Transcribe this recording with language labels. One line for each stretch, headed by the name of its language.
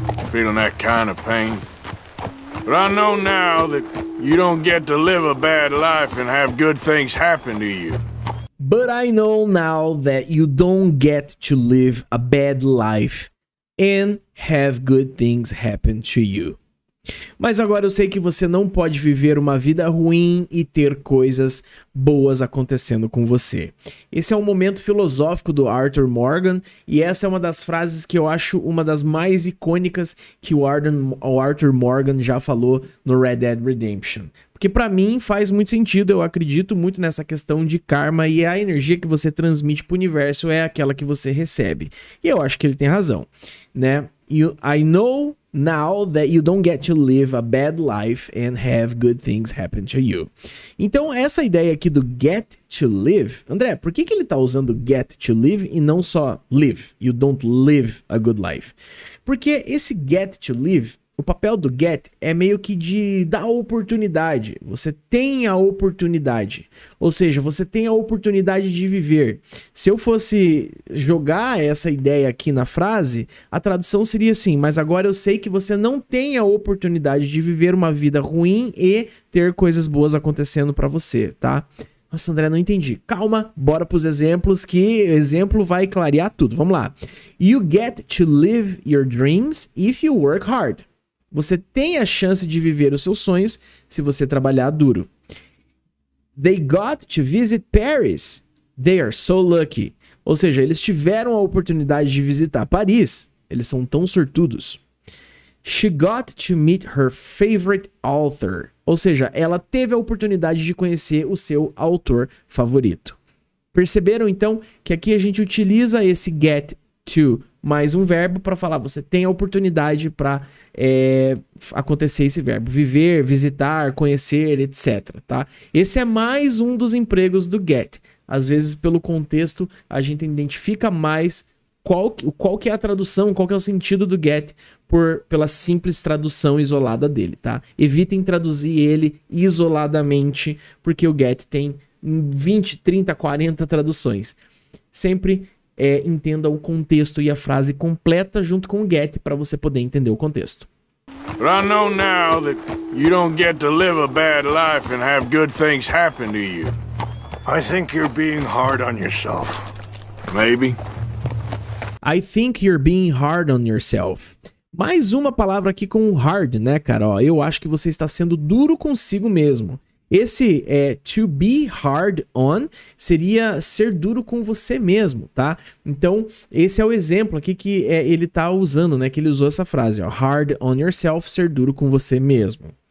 English: Feeling that kind of pain. But I know now that you don't get to live a bad life and have good things happen to you. But I know now that you don't get to live a bad life and have good things happen to you.
Portuguese: Mas agora eu sei que você não pode viver uma vida ruim e ter coisas boas acontecendo com você. Esse é um momento filosófico do Arthur Morgan e essa é uma das frases que eu acho uma das mais icônicas que o Arthur Morgan já falou no Red Dead Redemption. Porque pra mim faz muito sentido, eu acredito muito nessa questão de karma e a energia que você transmite pro universo é aquela que você recebe. E eu acho que ele tem razão, né?
English: I know now that you don't get to live a bad life and have good things happen to you.
Portuguese: Então essa ideia aqui do
English: get to live,
Portuguese: André, por que ele tá usando get to live e não só live?
English: You don't live a good life.
Portuguese: Porque esse
English: get to live,
Portuguese: o papel do get é meio que de dar oportunidade. Você tem a oportunidade. Ou seja, você tem a oportunidade de viver. Se eu fosse jogar essa ideia aqui na frase, a tradução seria assim: mas agora eu sei que você não tem a oportunidade de viver uma vida ruim e ter coisas boas acontecendo pra você, tá? Nossa, André, não entendi. Calma, bora pros exemplos, que exemplo vai clarear tudo. Vamos lá.
English: You get to live your dreams if you work hard.
Portuguese: Você tem a chance de viver os seus sonhos se você trabalhar duro.
English: They got to visit Paris. They are so lucky.
Portuguese: Ou seja, eles tiveram a oportunidade de visitar Paris. Eles são tão sortudos.
English: She got to meet her favorite author.
Portuguese: Ou seja, ela teve a oportunidade de conhecer o seu autor favorito. Perceberam, então, que aqui a gente utiliza esse get to mais um verbo para falar, você tem a oportunidade para acontecer esse verbo. Viver, visitar, conhecer, etc. Tá? Esse é mais um dos empregos do get. Às vezes, pelo contexto, a gente identifica mais qual que é a tradução, qual que é o sentido do get pela simples tradução isolada dele, tá? Evitem traduzir ele isoladamente, porque o get tem 20, 30, 40 traduções. Sempre entenda o contexto e a frase completa junto com o get para você poder entender o contexto.
English: But I know now that you don't get to live a bad life and have good things happen to you. I think you're being hard on yourself. Maybe. I think you're being hard on yourself.
Portuguese: Mais uma palavra aqui com hard, né, cara? Ó, eu acho que você está sendo duro consigo mesmo. Esse
English: to be hard on
Portuguese: seria ser duro com você mesmo, tá? Então, esse é o exemplo aqui que ele tá usando, né? Que ele usou essa frase, ó.
English: Hard on yourself,
Portuguese: ser duro com você mesmo.